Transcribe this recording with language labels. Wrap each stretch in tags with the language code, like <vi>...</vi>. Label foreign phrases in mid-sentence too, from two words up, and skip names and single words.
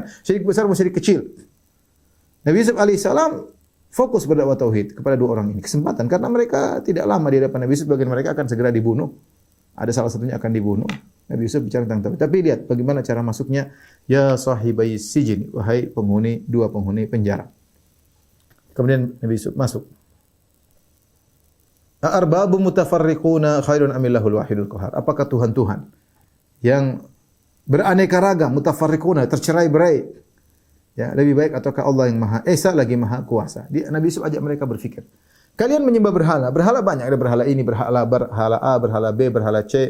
<id>Syirik besar maupun syirik kecil. Nabi Yusuf alaihissalam fokus berdakwah tauhid kepada dua orang ini. Kesempatan karena mereka tidak lama di hadapan Nabi Yusuf, bagian mereka akan segera dibunuh. Ada salah satunya akan dibunuh. Nabi Yusuf bicara tentang tauhid. Tapi lihat bagaimana cara masuknya.</id> <ar>يا صاحبي السجن,</ar> <id>wahai dua penghuni penjara. Kemudian Nabi Yusuf masuk.</id> <ar>أأرباب متفرقون خير أم الله الواحد القهار.</ar> <id>Apakah Tuhan-Tuhan yang beraneka ragam, mutafarriquna, tercerai-berai, ya, lebih baik ataukah Allah yang Maha Esa lagi Maha Kuasa? Nabi Yusuf ajak mereka berfikir. Kalian menyembah berhala. Berhala banyak, ada berhala ini, berhala A, berhala B, berhala C.</id>